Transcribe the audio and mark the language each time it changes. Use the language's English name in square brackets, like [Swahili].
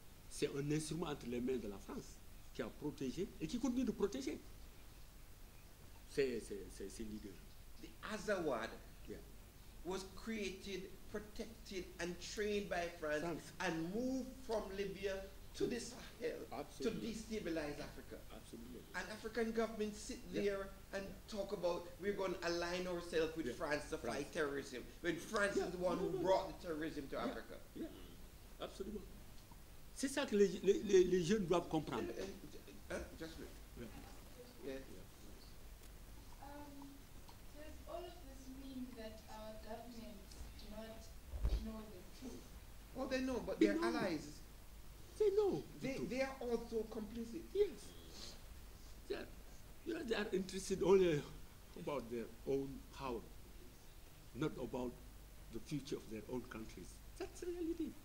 [French] C'est un instrument entre les mains de la France qui a protégé et qui continue de protéger ces leaders. [English] The Azawad Yeah. was created, protected, and trained by France, France. and moved from Libya to the Sahel Absolutely. to destabilize Africa. [French] Absolument. [English] And African governments sit Yeah. there and talk about we're going to align ourselves with Yeah. France to France. fight terrorism, when France Yeah. is the one who brought the terrorism to Africa. Yeah. [French] Absolument. C'est ça que les jeunes doivent comprendre. [English] Just wait. Yeah. Yeah. Does all of this mean that our governments do not know the truth? Oh, they know, but They they're know. allies. They know. They are also complicit. Yes. They are interested only about their own power, not about the future of their own countries. That's the reality.